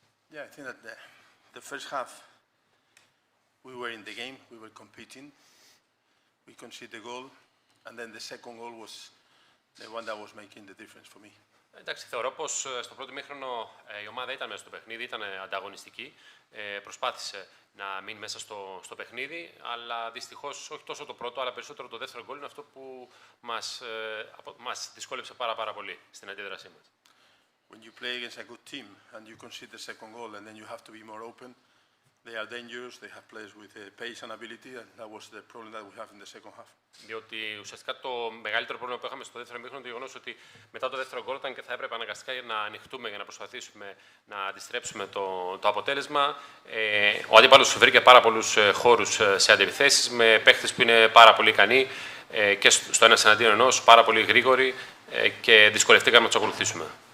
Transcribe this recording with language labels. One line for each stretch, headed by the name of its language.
English: Yeah, I think that the first half we were in the game, we were competing, we conceded the goal, and then the second goal was the one that was making the difference for me.
Greek: Εντάξει, θεωρώ πως στο πρώτο ημίχρονο η ομάδα ήταν μέσα στο παιχνίδι, ήταν ανταγωνιστική, προσπάθησε να μείνει μέσα στο παιχνίδι, αλλά δυστυχώς όχι τόσο το πρώτο, αλλά περισσότερο το δεύτερο γκολ είναι αυτό που μας δυσκόλεψε πάρα πολύ στην αντίδρασή μας.
English: When you play against a good team and you concede the second goal and then you have to be more open, they are dangerous, they have players with pace and ability, and that was the problem that we have in the second half.
Greek: Διότι ουσιαστικά το μεγαλύτερο πρόβλημα που είχαμε στο δεύτερο ημίχρονο είναι το γεγονός ότι μετά το δεύτερο γκολ ήταν και θα έπρεπε αναγκαστικά να ανοιχτούμε για να προσπαθήσουμε να αντιστρέψουμε το αποτέλεσμα. Ο αντίπαλος βρήκε πάρα πολλούς χώρους σε αντιπιθέσεις με παίχτες που είναι πάρα πολύ ικανοί και στο ένας εναντίον ενός, πάρα πολύ γρήγοροι και δυσκολευτήκαμε να τους ακολουθήσουμε.